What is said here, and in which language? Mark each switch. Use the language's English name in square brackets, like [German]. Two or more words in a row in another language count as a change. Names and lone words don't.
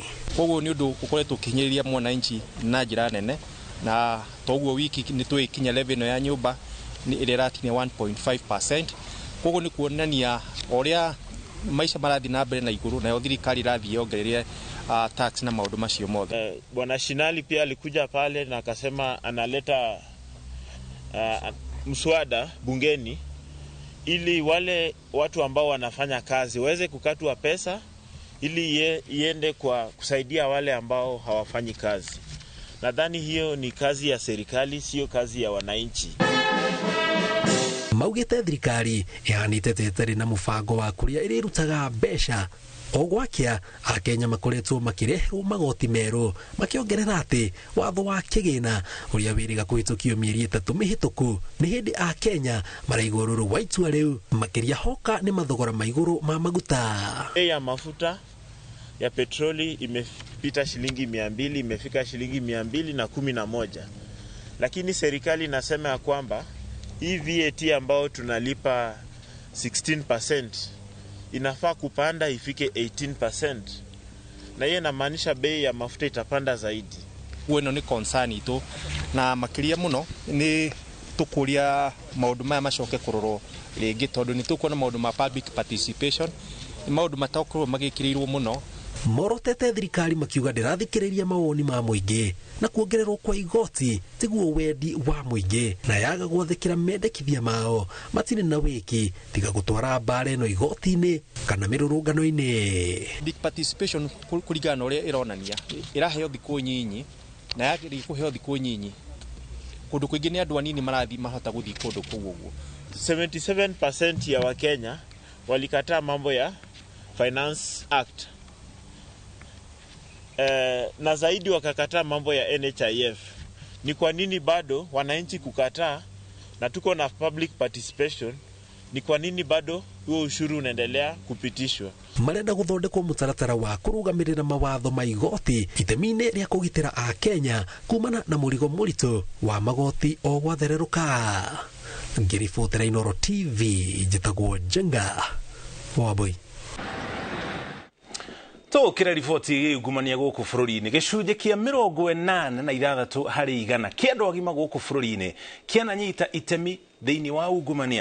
[Kikuyu] Koguo ni undu ukoretwo ukihinyiriria mwananchi na njira nene na toguo wiki ni twikinya level ya nyumba ni irirakinya 1.5%. Koguo ni kuonania oria maisha marathi na mbere na iguru na thirikari rathi yongereria tax na maundu macio mothe. [Swahili] Bwana Shinali pia alikuja pale na akasema analeta mswada bungeni ili wale watu ambao wanafanya kazi waweze kukatwa pesa ili iende kwa kusaidia wale ambao hawafanyi kazi. Nadhani hiyo ni kazi ya serikali, sio kazi ya wananchi. [Kikuyu] Maugite thirikari ihanite teteri na mubango wa kuria irirutaga mbeca ogwakia akenya makoretwo makireherwo magoti meru makiongerera ati watho wa kigina uria wiriga kuhitukio mieri 3 mihituku ni hindi akenya maraigwo ruru wa itua riu makiria hoka ni mathogora maiguru ma maguta. [Swahili] Bei ya mafuta ya petroli imepita shilingi 200, imefika shilingi 211. Lakini serikali inasema ya kwamba hii VAT ambao tunalipa 16% inafaa kupanda ifike 18%. Na hiyo inamaanisha bei ya mafuta itapanda zaidi. [Kikuyu] Weno ni concern ito na makiria muno ni tukuria maundu maya macoke kurorwo ringi tondu ni tukuona maundu ma [English] public participation [Kikuyu] ni maundu matakorwo magikirirwo muno. Morotete thirikari makiuga ndirathikiriria mawoni ma muingi na kuongererwo kwa igoti tiguo wendi wa muingi na yaga gwathikira mendekithia mao matine na wiki tiga gutwara mbare no igoti-ini kana mirurungano-ini. [English] Big participation [Kikuyu] kurigana uria ironania iraheo thiku nyinyi na yagiri kuheo thiku nyinyi kundu kwingi ni andu anini marathi mahota guthi kundu kuguo. [Swahili] 77% ya Wakenya walikataa mambo ya Finance Act. Na zaidi wakakataa mambo ya NHIF. Ni kwa nini bado wananchi kukataa na tuko na [English] public participation? [Swahili] Ni kwa nini bado huo ushuru unaendelea kupitishwa? [Kikuyu] Marenda guthondekwo mutaratara wa kurugamirira mawatho ma igoti itemine ria kugitira a Kenya kumana na murigo muritu wa magoti o gwathereruka. Ngiribotera Inoro TV njitagwo Jenga Waboi. Tukira riboti igumania guku bururi-ini gicunji kia 86 hari igana kia andu agima guku bururi-ini kiananyita itemi thiini wa ungumania.